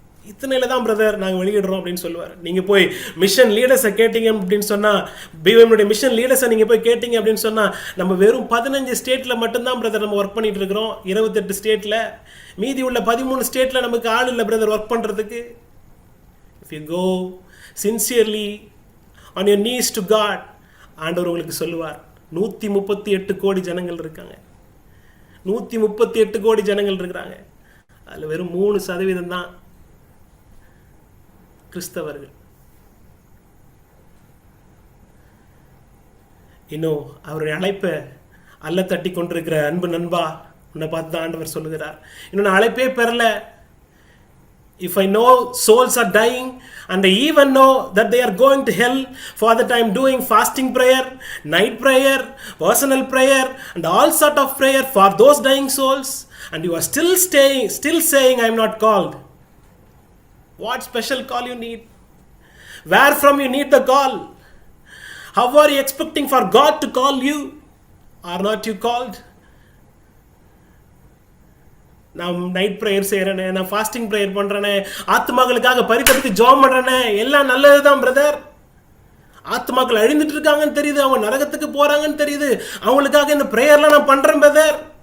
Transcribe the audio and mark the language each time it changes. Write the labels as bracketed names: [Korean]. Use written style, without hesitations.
[Tamil] இத்தனையில தான் பிரதர் நாங்கள் வெளியிடுறோம் அப்படின்னு சொல்லுவார். நீங்கள் போய் மிஷன் லீடர்ஸை கேட்டீங்க அப்படின்னு சொன்னால், பிஎம்னுடைய மிஷன் லீடர்ஸை நீங்கள் போய் கேட்டீங்க அப்படின்னு சொன்னால், நம்ம வெறும் 15 ஸ்டேட்டில் மட்டும்தான் பிரதர் நம்ம ஒர்க் பண்ணிட்டு இருக்கிறோம். 28 ஸ்டேட்டில், மீதி உள்ள 13 ஸ்டேட்டில் நமக்கு ஆள் இல்லை பிரதர் ஒர்க் பண்ணுறதுக்கு. [English] If you go sincerely on your knees to God, [Tamil] ஆண்டவர் உங்களுக்கு சொல்லுவார், 138 கோடி ஜனங்கள் இருக்காங்க. 138 கோடி ஜனங்கள் இருக்கிறாங்க. அதில் வெறும் 3% தான் கிறிஸ்தவர்கள். இன்னும் அவருடைய அழைப்பை அல்ல தட்டி கொண்டிருக்கிற அன்பு நண்பா, உன்னை பார்த்து தான் ஆண்டவர் சொல்லுகிறார், இன்னும் நான் அழைப்பே பெறல. [English] If I know souls are dying and I even know that they are going to hell, for that I am doing fasting prayer, night prayer, personal prayer and all sort of prayer for those dying souls, and you are still saying I am not called. What special call you need? Where from you need the call? How are you expecting for God to call you? Are not you called? [Tamil] நான் night prayer செய்கிறேனே, நான் fasting prayer பண்ணுறேனே, ஆத்மாக்களுக்காக பரிதவித்து ஜெபம் பண்ணுறேனே, எல்லாம் நல்லது தான் brother. ஆத்மாக்கள் அழிந்துட்டு இருக்காங்கன்னு தெரியுது, அவங்க நரகத்துக்கு போகிறாங்கன்னு தெரியுது, அவங்களுக்காக இந்த ப்ரேயர்லாம் நான் பண்ணுறேன் பிரதர்.